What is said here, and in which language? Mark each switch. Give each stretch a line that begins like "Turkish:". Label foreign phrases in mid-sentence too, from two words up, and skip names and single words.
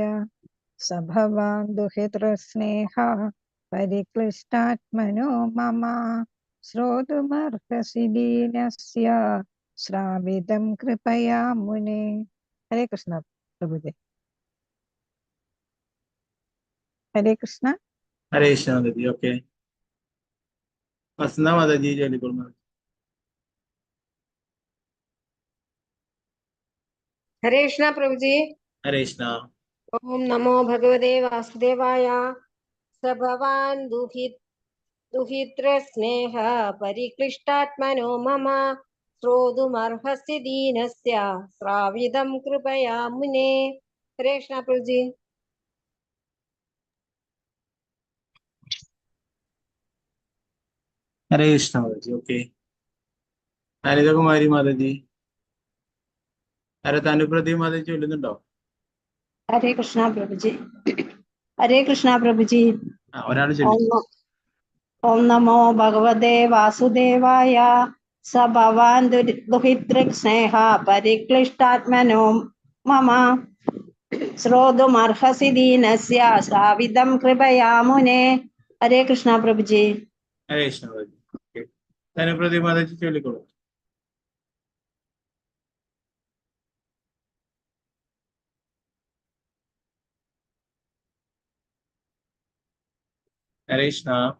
Sanskrit: സ ഭവാൻ ദുഹിതൃസ്നേഹ പരിക്ലിഷ്ടാത്മനോ മമ ശ്രോതുമർഹസി ദീനസ്യ ശ്രാവിതം കൃപയാ മുനേ.
Hindi: हरे कृष्ण प्रभुजी.
Sanskrit: ഹരേ കൃഷ്ണ. ഹരേ കൃഷ്ണ
Malayalam: മാതാജി. ഓക്കെ. വസന്ത മാതാജി ചൊല്ലിക്കൊള്ളു.
Hindi: हरे कृष्णा प्रभु जी।
Sanskrit: ഹരേ കൃഷ്ണ. ओम नमो भगवते वासुदेवाय। स भवान् दुहितृस्नेह परिक्लिष्टात्मनो मम श्रोतुमर्हसि दीनस्य श्रावितं कृपया मुने।
Hindi: हरे कृष्णा प्रभु जी।
Sanskrit: ഹരേ കൃഷ്ണ മാതാജി. ഓക്കെ.
Malayalam: ഹരിതകുമാരി മാതാജി. തനുപ്രതി മാതാജി ചൊല്ലുന്നുണ്ടോ?
Hindi: हरे कृष्णा प्रभु जी। हरे कृष्णा प्रभु जी।
Malayalam: ഒരാൾ ചൊല്ലി.
Sanskrit: ओम नमो भगवते वासुदेवाय। स भवान् दुहितृस्नेह परिक्लिष्टात्मनो मम ശ്രോതുമർഹസി ദീനസ്യ ശ്രാവിതം കൃപയാ മുനെ.
Hindi: हरे कृष्ण प्रभुजी. हरे कृष्ण प्रभुजी.
Malayalam: ധനപ്രതി മാതാജി ചൊല്ലിക്കോളൂ.
Sanskrit: ഹരേ കൃഷ്ണ.